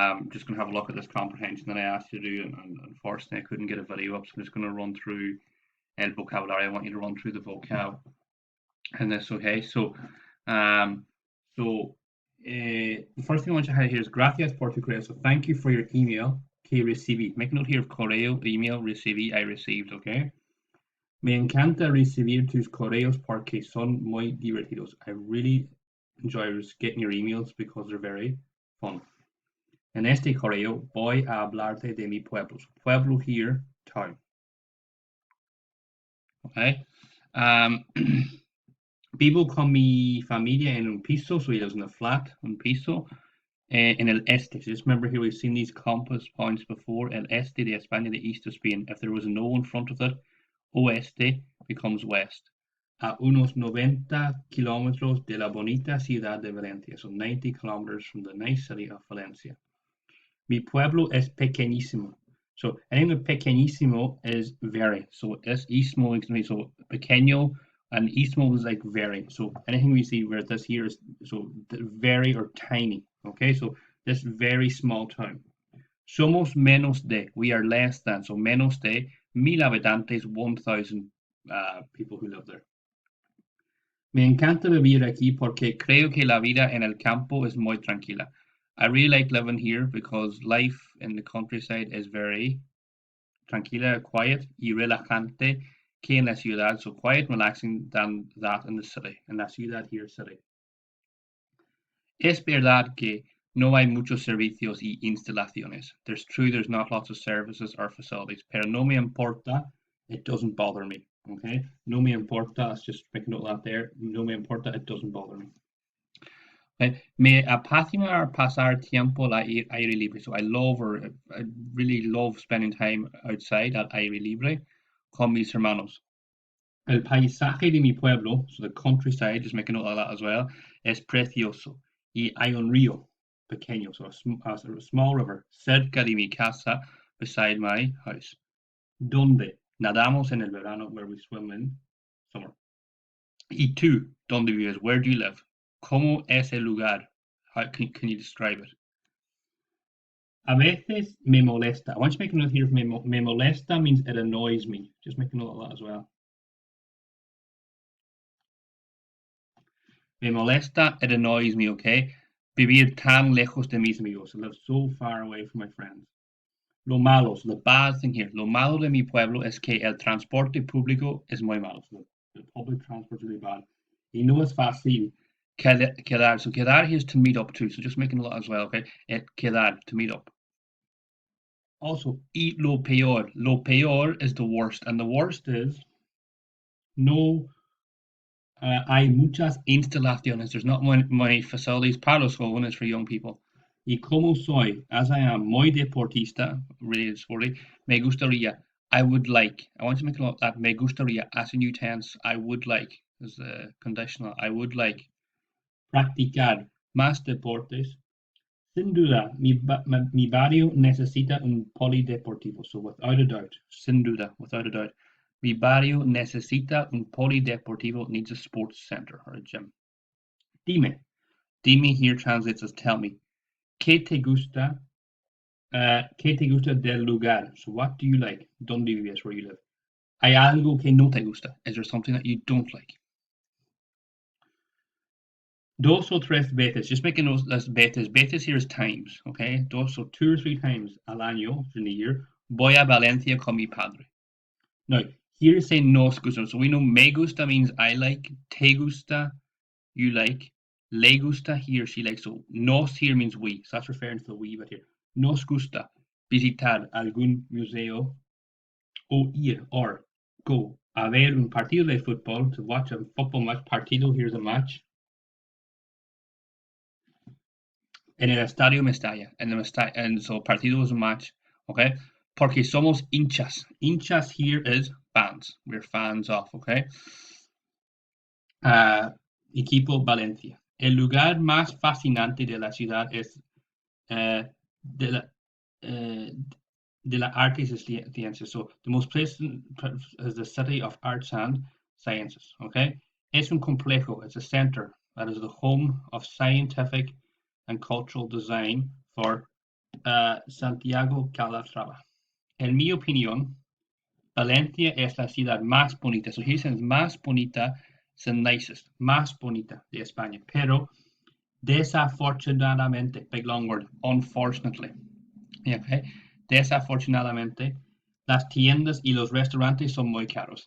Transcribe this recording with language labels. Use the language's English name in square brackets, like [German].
[English] Just going to have a look at this comprehension that I asked you to do, and unfortunately I couldn't get a video up, so I'm just going to run through el vocabulary. I want you to run through the vocab in this, okay? Um, the first thing I want you to highlight here is [Spanish] gracias por tu correo. [English] So thank you for your email [Spanish] que recibí. [English] Make a note here of correo, email, recibí, I received, okay? [Spanish] Me encanta recibir tus correos porque son muy divertidos. [English] I really enjoy getting your emails because they're very fun. [Spanish] En este correo voy a hablarte de mi pueblo. [English] So pueblo here, town. Okay. [Spanish] Vivo con mi familia en un piso, [English] so he lives in a flat, [Spanish] un piso, in el este. [English] So just remember here, we've seen these compass points before. [Spanish] El este de España, [English] the east of Spain. If there was an O in front of it, oeste becomes west. [Spanish] A unos 90 kilómetros de la bonita ciudad de Valencia. [English] So 90 kilometers from the nice city of Valencia. [Spanish] Mi pueblo es pequeñísimo. [English] So anything with pequeñísimo is very. So es ismo, so pequeño, and ismo is like very. So anything we see where this here is so very or tiny. Okay, so this very small town. [Spanish] Somos menos de, [English] we are less than. So [Spanish] menos de 1000 habitantes, [English] 1000 people who live there. [Spanish] Me encanta vivir aquí porque creo que la vida en el campo es muy tranquila. [English] I really like living here because life in the countryside is very tranquila, quiet [Spanish] y relajante que en la ciudad. [English] So quiet and relaxing than that in the city. In la ciudad here, city. [Spanish] Es verdad que no hay muchos servicios y instalaciones. [English] There's not lots of services or facilities. [Spanish] Pero no me importa. [English] It doesn't bother me. Okay, [Spanish] no me importa. [English] Let's just make a note of that there. [Spanish] No me importa. [English] It doesn't bother me. Okay. [Spanish] Me apasiona pasar tiempo al aire libre. [English] So I really love spending time outside [Spanish] al aire libre con mis hermanos. El paisaje de mi pueblo, [English] so the countryside, just make a note of that as well, [Spanish] es precioso. Y hay un río pequeño, [English] so a small river, [Spanish] cerca de mi casa, [English] beside my house. [Spanish] Donde nadamos en el verano, [English] where we swim in summer. [Spanish] Y tú, donde vives, [English] where do you live? [Spanish] ¿Cómo es el lugar? [English] How can you describe it? [Spanish] A veces me molesta. [English] I want you to make a note here of me molesta means it annoys me. Just make a note of that as well. [Spanish] Me molesta, [English] it annoys me, okay? [Spanish] Vivir tan lejos de mis amigos. [English] I live so far away from my friends. [Spanish] Lo malo, [English] so the bad thing here. [Spanish] Lo malo de mi pueblo es que el transporte público es muy malo. [English] So the public transport is really bad. [Spanish] Y no es fácil quedar. [English] So quedar here is to meet up to. So just making a lot as well, okay? Quedar, to meet up. Also, y lo peor. [Spanish] Lo peor [English] is the worst. And the worst is [Spanish] no hay muchas instalaciones. [English] There's not many facilities [Spanish] para los jóvenes [English] for young people. [Spanish] Y como soy, [English] as I am, [Spanish] muy deportista, [English] really sporty, [Spanish] me gustaría, [English] I would like. I want to make a note that [Spanish] me gustaría [English] as a new tense, I would like, as a conditional, I would like. [Spanish] Practicar más deportes. Sin duda, mi barrio necesita un polideportivo. [English] So without a doubt, [Spanish] sin duda, [English] without a doubt. [Spanish] Mi barrio necesita un polideportivo, [English] needs a sports center or a gym. Dime. Dime here translates as tell me. [Spanish] ¿Qué te gusta? ¿Qué te gusta del lugar? [English] So what do you like? [Spanish] ¿Dónde vives? [English] Where you live? [Spanish] ¿Hay algo que no te gusta? [English] Is there something that you don't like? [Spanish] Dos o tres veces. [English] Just making those as veces. Veces here is times. Okay. [Spanish] Dos [English] or 2 or 3 times [Spanish] al año [English] in a year. [Spanish] Voy a Valencia con mi padre. [English] Now, here is saying nos gusta. So we know me gusta means I like, te gusta, you like, le gusta, he or she likes. So nos here means we. So that's referring to the we bit here. [Spanish] Nos gusta visitar algún museo o ir [English] or go [Spanish] a ver un partido de fútbol, [English] to watch a football match. Partido, here's a match. [Spanish] En el estadio Mestalla. [English] And so partido is a match. Okay. [Spanish] Porque somos hinchas. [English] Hinchas here is fans. We're fans of, okay? Equipo Valencia. [Spanish] El lugar más fascinante de la ciudad es de la artes y ciencias. [English] So the most pleasant is the city of arts and sciences, okay? [Spanish] Es un complejo, [English] it's a center That is the home of scientific and cultural design for Santiago Calatrava. [Spanish] En mi opinión, Valencia es la ciudad más bonita. [English] So he says más bonita is the nicest, [Spanish] más bonita de España. Pero desafortunadamente, [English] big long word, unfortunately. Okay. [Spanish] Desafortunadamente, las tiendas y los restaurantes son muy caros.